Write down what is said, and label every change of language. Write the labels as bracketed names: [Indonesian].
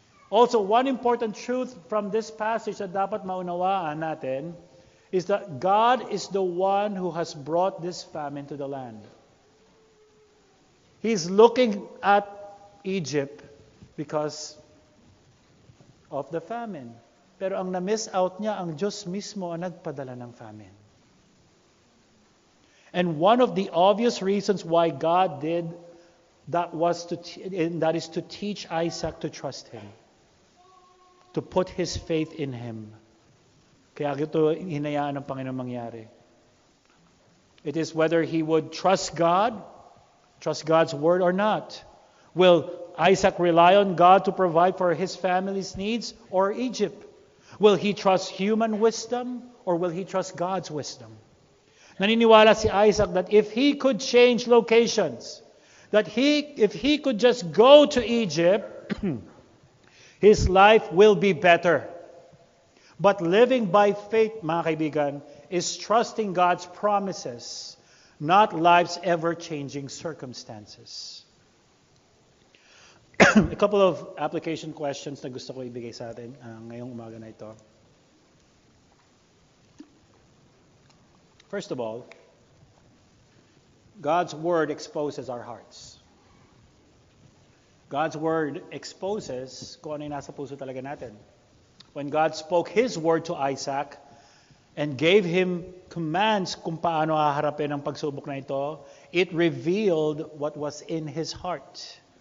[English] Also, one important truth from this passage that [Filipino] dapat maunawaan natin [English] is that God is the one who has brought this famine to the land. He's looking at Egypt because of the famine. Pero ang na-miss out niya, [Filipino] ang Diyos mismo ang nagpadala ng famine. [English] And one of the obvious reasons why God did that is to teach Isaac to trust Him, to put his faith in Him. [Filipino] Kaya ito hinayaan ng Panginoon mangyari. [English] It is whether he would trust God's word or not. Will Isaac rely on God to provide for his family's needs or Egypt? Will he trust human wisdom or will he trust God's wisdom? [Filipino] Naniniwala si Isaac [English] that if he could change locations, if he could just go to Egypt, his life will be better. But living by faith, [Filipino] mga kaibigan, [English] is trusting God's promises, not life's ever-changing circumstances. A couple of application questions [Filipino] na gusto ko ibigay sa atin ngayong umaga na ito. [English] First of all, God's Word exposes our hearts. God's Word exposes [Filipino] kung ano yung nasa puso talaga natin. [English] When God spoke His Word to Isaac and gave him commands [Filipino] kung paano haharapin ang pagsubok na ito, [English] it revealed what was in his heart.